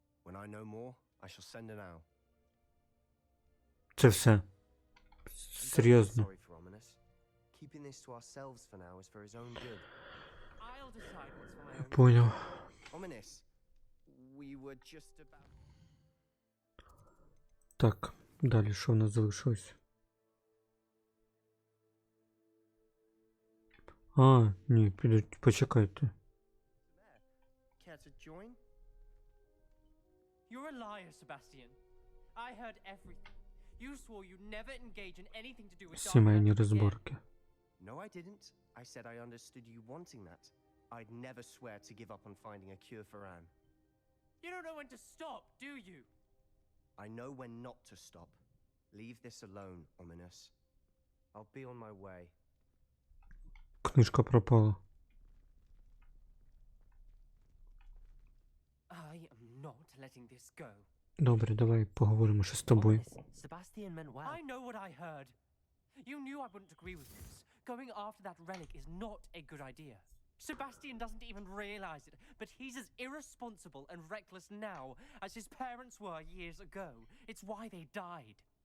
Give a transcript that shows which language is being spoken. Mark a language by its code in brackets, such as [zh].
[en] When I know more, I shall send an owl. [uk] Це все. Серйозно. [en] Sorry for Ominous. Keeping this to ourselves for now is for his own good. I'll decide what's for my own. [ru] Понял. [en] Ominous, we were just about. [uk] Так, далі що в нас залишилось? А, ні, почекайте. [en] Care to join? You're a liar, Sebastian. I heard everything. You swore you'd never engage in anything to do with dark [uk] Сімейні [en] magic again. [uk] розборки. [en] No, I didn't. I said I understood you wanting that. I'd never swear to give up on finding a cure for Anne. You don't know when to stop, do you? I know when not to stop. Leave this alone, Ominous. I'll be on my way. [uk] Книжка пропала. [en] I am not letting this go. [uk] Добре, давай поговоримо ще з тобою. [en] Ominous, Sebastian meant well. I know what I heard. You knew I wouldn't agree with this. Going after that relic is not a good idea. Sebastian doesn't even realize it, but he's as irresponsible and reckless now as his parents were years ago. It's why they died.